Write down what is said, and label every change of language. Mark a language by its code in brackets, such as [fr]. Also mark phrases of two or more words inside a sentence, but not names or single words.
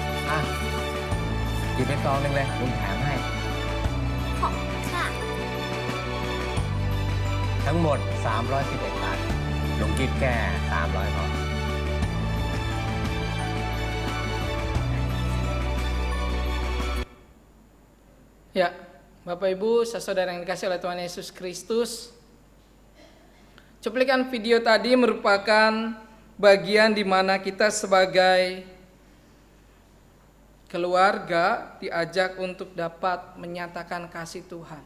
[th] หยิบไปซองหนึ่งเลยลุงแถมให้ ขอบคุณค่ะ ทั้งหมด 311 บาทลุงคิดแค่300พอ [id] Ya, Bapak Ibu, saudara yang dikasih oleh Tuhan Yesus Kristus, cuplikan video tadi merupakan bagian di mana kita sebagai keluarga diajak untuk dapat menyatakan kasih Tuhan.